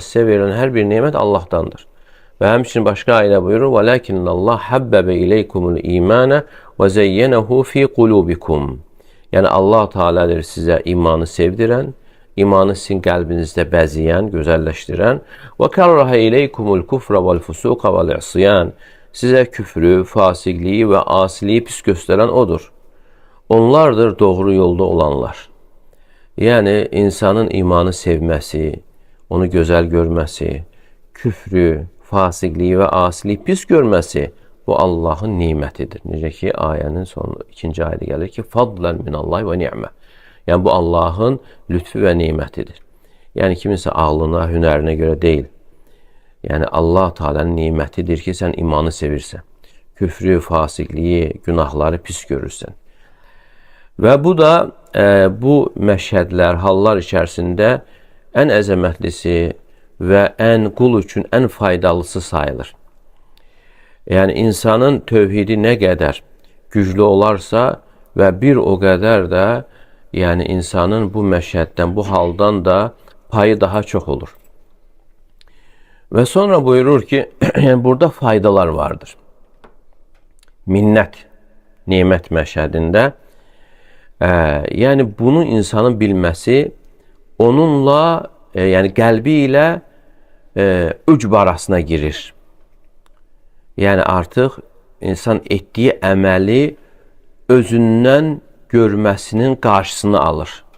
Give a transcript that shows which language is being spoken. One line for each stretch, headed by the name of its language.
Azerbaijani: Sizə verilən hər bir nemət Allahdandır. Və həmçinin başqa ayədə buyurur,
Arabic: وَلَكِنَّ اللّٰهِ حَبَّبَ إِلَيْكُمُ الْإِيمَانَ وَزَيَّنَهُ فِي قُلُوبِكُمْ.
Azerbaijani: Yəni, Allah Teala'dır sizə imanı sevdirən, imanı sizin qəlbinizdə bəziyən, gözəlləşdirən.
Arabic: وَكَرَّهَ إِلَيْكُمُ الْكُفْرَ وَالْفُسُوقَ وَالْعِصْيَانِ.
Azerbaijani: Sizə küfrü, fasiqliyi və asiliyi pis göstərən odur. Onlardır doğru yolda olanlar. Yəni, insanın imanı sevməsi, onu gözəl görməsi, küfrü, fasiqliyi və asiliyi pis görməsi bu Allahın nimətidir. Necə ki, ayənin sonu 2-ci ayədə gəlir ki,
Arabic: fadlan minallahi və ni'mə.
Azerbaijani: Yəni, bu Allahın lütfü və nimətidir. Yəni, kiminsə ağlına, hünərinə görə deyil. Yəni, Allah Teala'nın nimətidir ki, sən imanı sevirsən. Küfrü, fasiqliyi, günahları pis görürsən. Və bu da bu məşhədlər, hallar içərisində ən əzəmətlisi və ən qul üçün ən faydalısı sayılır. Yəni, insanın tövhidi nə qədər güclü olarsa və bir o qədər də yəni insanın bu məşhəddən, bu haldan da payı daha çox olur. Və sonra buyurur ki, burada faydalar vardır. Minnət, nemət məşhədində. Yəni, bunu insanın bilməsi, onunla, yəni qəlbi ilə ücb arasına girir. Yəni, artıq insan etdiyi əməli özündən görməsinin qarşısını alır.